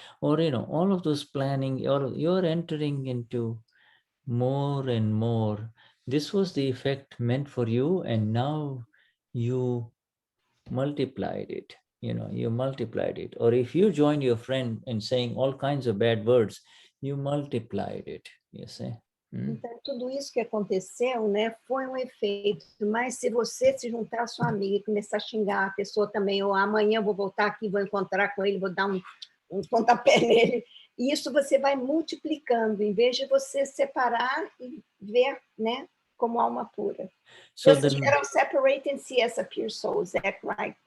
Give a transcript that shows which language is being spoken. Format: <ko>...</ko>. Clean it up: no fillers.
<en>Or, all of those planning, you're entering into more and more. This was the effect meant for you, and now you multiplied it. You multiplied it. Or if you joined your friend in saying all kinds of bad words, you multiplied it, you see.</en> <pt>Então, tudo isso que aconteceu, né, foi um efeito. Mas se você se juntar à sua amiga e começar a xingar a pessoa também, ou amanhã eu vou voltar aqui, vou encontrar com ele, vou dar um pontapé nele, e isso você vai multiplicando, em vez de você separar e ver, né, como alma pura.</pt> <en>So just separate and see as a pure soul, is that right?</en>